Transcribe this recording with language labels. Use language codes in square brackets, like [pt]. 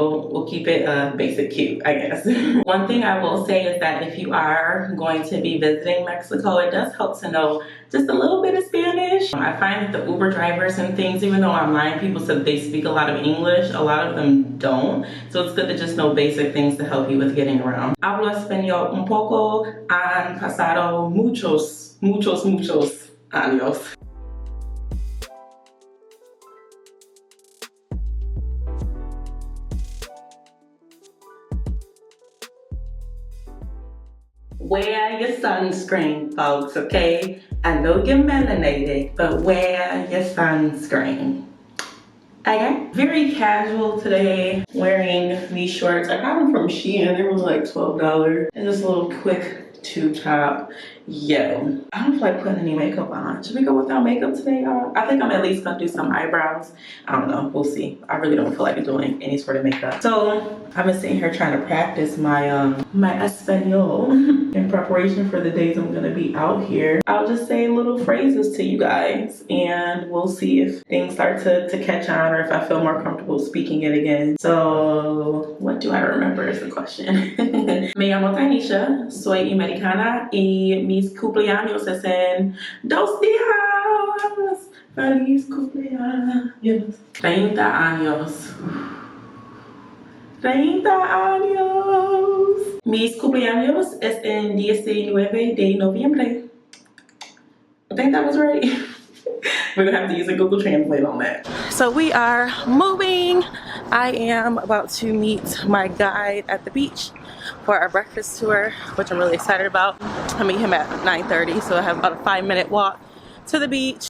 [en] We'll keep it basic cute, I guess. One thing I will say is that if you are going to be visiting Mexico, it does help to know just a little bit of Spanish. I find that the Uber drivers and things, even though online people said they speak a lot of English, a lot of them don't. So it's good to just know basic things to help you with getting around. [es] Hablo español un poco, han pasado muchos años. [en] Wear your sunscreen, folks, okay? I know you're melanated, but wear your sunscreen. Okay? Very casual today, wearing these shorts. I got them from Shein. They were like $12. And this little quick tube top. Yo, I don't feel like putting any makeup on. Should we go without makeup today, y'all? I think I'm at least gonna do some eyebrows. I don't know, we'll see. I really don't feel like doing any sort of makeup. So I've been sitting here trying to practice my my Espanol in preparation for the days I'm gonna be out here. I'll just say little phrases to you guys, and we'll see if things start to catch on, or if I feel more comfortable speaking it again. So what do I remember is the question. [es] Me llamo Tanisha, soy americana, y mis cumpleaños es en 2 días. Feliz cumpleaños. 30 años. 30 años. Mis cumpleaños es en 19 de noviembre. [en] I think that was right. We're gonna have to use a Google Translate on that. So we are moving. I am about to meet my guide at the beach for our breakfast tour, which I'm really excited about. I meet him at 9:30, so I have about a 5-minute walk to the beach.